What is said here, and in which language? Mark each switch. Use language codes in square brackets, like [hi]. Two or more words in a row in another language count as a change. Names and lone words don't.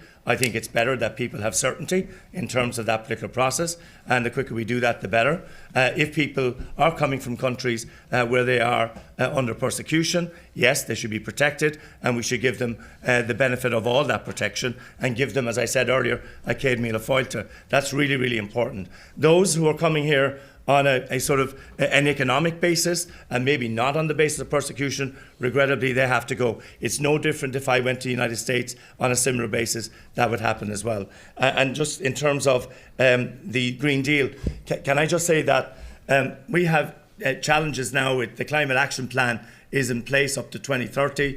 [en] I think it's better that people have certainty in terms of that particular process, and the quicker we do that, the better. If people are coming from countries where they are under persecution, yes, they should be protected, and we should give them the benefit of all that protection and give them, as I said earlier, [ga] a céad míle fáilte. [en] That's really, really important. Those who are coming here on a sort of an economic basis and maybe not on the basis of persecution, regrettably they have to go. It's no different if I went to the United States on a similar basis, that would happen as well. And just in terms of the Green Deal, can I just say that we have challenges now with the Climate Action Plan is in place up to 2030.